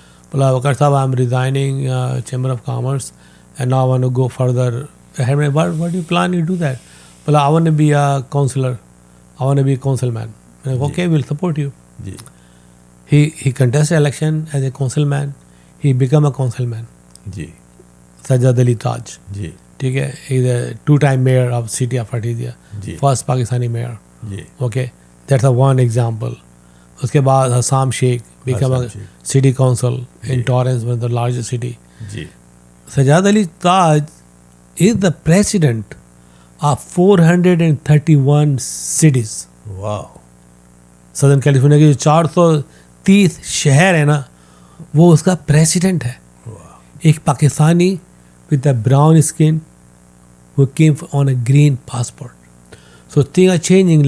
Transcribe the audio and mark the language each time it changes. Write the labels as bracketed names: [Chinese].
[English] Bola, Wakar Sahab, I'm resigning Chamber of Commerce and now I want to go further. What do you plan to do that? Bola, I want to be a counselor. I want to be a councilman. Okay, we'll support you. [Urdu] Ji. [English] He contested election as a councilman. He became a councilman. [Urdu] Ji. [English] Sajjad Ali Taj. [Urdu] Ji. ٹھیک ہے. [English] Is a 2-time mayor of city of ہٹیدیا, first Pakistani mayor. Okay, that's a one example. [Urdu] اس کے بعد [English] Hussam Sheikh became a city council in Torrance, one the largest city. Sajjad Ali Taj is the president of 431 cities. Wow. [Urdu] Southern California کے جو 430 شہر ہیں نا, وہ اس کا president ہے. ایک Pakistani [English] with a brown skin who came on a green passport. So things are changing.